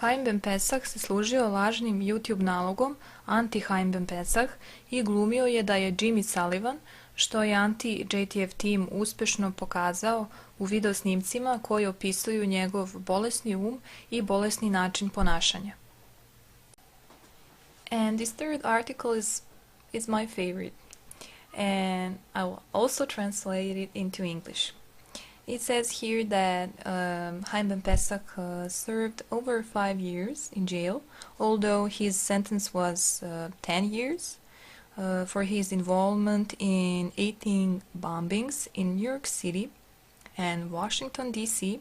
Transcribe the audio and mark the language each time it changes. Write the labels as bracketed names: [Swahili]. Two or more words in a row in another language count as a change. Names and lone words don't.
[Serbian] Chaim Ben Pesach se služio lažnim YouTube nalogom Anti-Chaim Ben Pesach i glumio je da je Jimmy Sullivan, što je Anti-JTF Team uspešno pokazao u videosnimcima koji opisuju njegov bolesni i bolesni način ponašanja. [English] And this third article is my favorite, and I will also translate it into English. It says here that Chaim Ben Pesach served over 5 years in jail, although his sentence was 10 years for his involvement in 18 bombings in New York City and Washington, D.C.